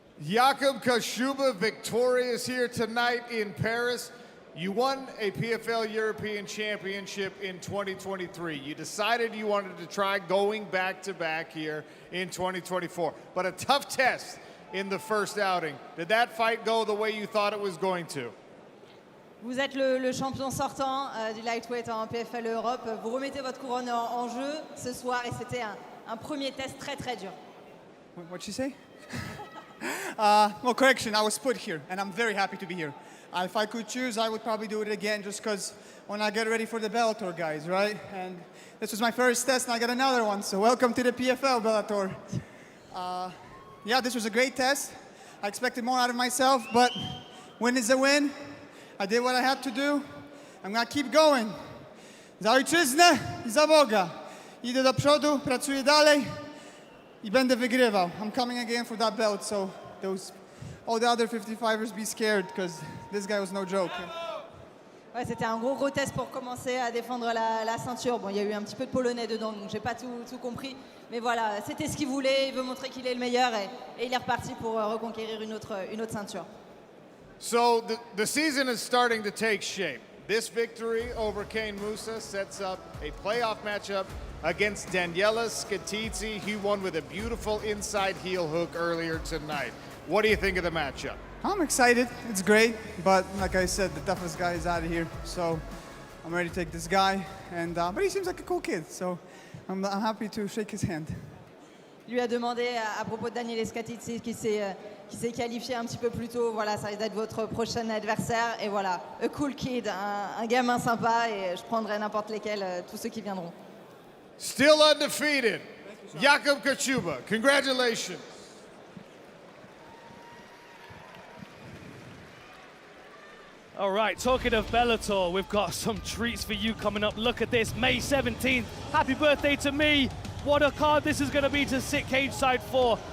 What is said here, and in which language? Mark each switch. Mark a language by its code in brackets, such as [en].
[en] Jakub Kashuba victorious here tonight in Paris. You won a PFL European Championship in 2023. You decided you wanted to try going back-to-back here in 2024. But a tough test in the first outing. Did that fight go the way you thought it was going to? [fr] Vous êtes le champion sortant du lightweight en PFL Europe. Vous remettez votre couronne en jeu ce soir et c'était un premier test très dur. [en] What'd she say? Well, correction, I was put here, and I'm very happy to be here. If I could choose, I would probably do it again just because when I get ready for the Bellator, guys, right? And this was my first test, and I got another one, so welcome to the PFL Bellator. Yeah, this was a great test. I expected more out of myself, but win is a win. I did what I had to do. I'm gonna keep going. [pl] Za ojczyznę i za Boga. Idę do przodu, pracuję dalej i będę wygrywał. [en] I'm coming again for that belt, so all the other 55ers be scared, because this guy was no joke. [fr] Ouais, c'était un gros test pour commencer à défendre la ceinture. Bon, il y a eu un petit peu de polonais dedans, donc j'ai pas tout compris. Mais voilà, c'était ce qu'il voulait. Il veut montrer qu'il est le meilleur et il est reparti pour reconquérir une autre ceinture. [en] So the season is starting to take shape. This victory over Kane Musa sets up a playoff matchup against Daniela Skatidze. He won with a beautiful inside heel hook earlier tonight. What do you think of the matchup? I'm excited. It's great, but like I said, the toughest guy is out of here, so I'm ready to take this guy. And but he seems like a cool kid, so I'm happy to shake his hand. [fr] Il lui a demandé à propos de Daniela Skatidze qui s'est qualifié un petit peu plus tôt. Voilà, ça risque d'être votre prochain adversaire. Et voilà, [en] a cool kid, [fr] un gamin sympa, et je prendrai n'importe lesquels, tous ceux qui viendront. [en] Still undefeated, Jakub Kaszuba. Congratulations. All right, talking of Bellator, we've got some treats for you coming up. Look at this, May 17th. Happy birthday to me. What a card this is going to be to sit cage side 4.